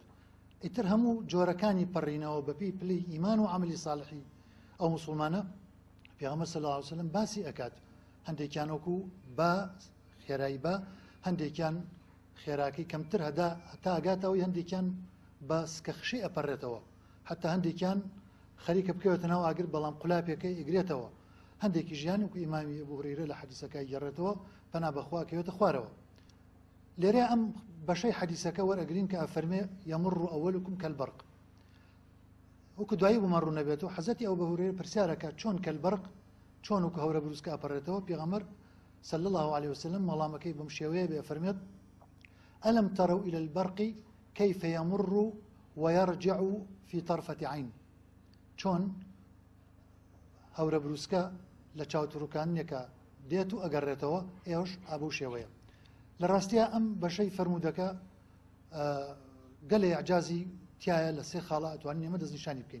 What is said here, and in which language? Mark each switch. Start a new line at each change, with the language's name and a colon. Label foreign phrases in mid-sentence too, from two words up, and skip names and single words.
Central Kurdish: ئیتر هەموو جۆرەکانی پەڕینەوە بەپێی پلەی ئیمان و عەمەلی ساڵحی ئەو موسڵمانە پێغەمبەر
Arabic: صلی الله عليه وسلم
Central Kurdish: باسی ئەکات هەندێکیان وەکو با خێرایی با هەندێکیان خێراکەی کەمتر هەدا هەتا ئەگاتەوەی هەندێکیان بە سکەخشی ئەپەڕێتەوە هەتا هەندێکیان خەریکە بکەوێتە ناو ئاگر بەڵام قولاپێکەی ئیگرێتەوە هەندێکی ژیان وەکو ئیمامی ئەبوو هورەیرە لە حەدیسەکەی گەڕێتەوە پەنا بەخوا کەوێتە خوارەوە. لێرە ئەم بەشەی حەدیسەکە وەرئەگرین کە ئەفەرمێ
Arabic: يمر أولكم كالبرق
Central Kurdish: وەکو دوایی بۆمان ڕوو نەبێتەوە حەزەتی ئەو بە هورەیرە پرسیارەکە چۆن کەلبەرق چۆن وەکو هەورە بروسکە ئەپەڕێتەوە پێغەمبەر
Arabic: صلى الله عليه وسلم
Central Kurdish: وەڵامەکەی بەم شێوەیە بێ ئەفەرمێت
Arabic: ألم تروا إلى البرق كيف يمر ويرجع في طرفة عين
Central Kurdish: چۆن هەورە بروسکە لە چاوتڕووکانێکە دێت و ئەگەڕێتەوە ئێوەش ئابوو شێوەیە. لە ڕاستیە ئەم بەشەی فەرمودەکە گەلێ ئەعجازی تایە لە سێ خاڵە ئەتوانین ئێمە دەستنیشانی بکەین.